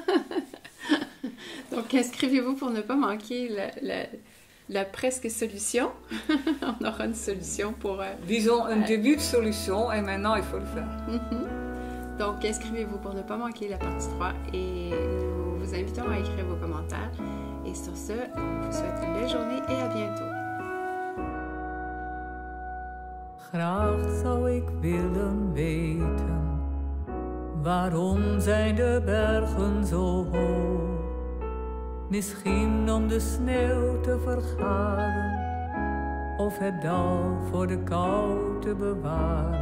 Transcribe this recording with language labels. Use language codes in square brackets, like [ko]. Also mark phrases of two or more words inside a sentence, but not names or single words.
[fr] Donc inscrivez-vous pour ne pas manquer la presque solution. On aura une solution pour... Disons un début de solution et maintenant il faut le faire. Donc inscrivez-vous pour ne pas manquer la partie 3 et nous vous invitons à écrire vos commentaires. Et sur ce, on vous souhaite une belle journée et à bientôt. [nl] Graag zou ik willen weten, waarom zijn de bergen zo hoog? Misschien om de sneeuw te vergaren, of het dal voor de kou te bewaren.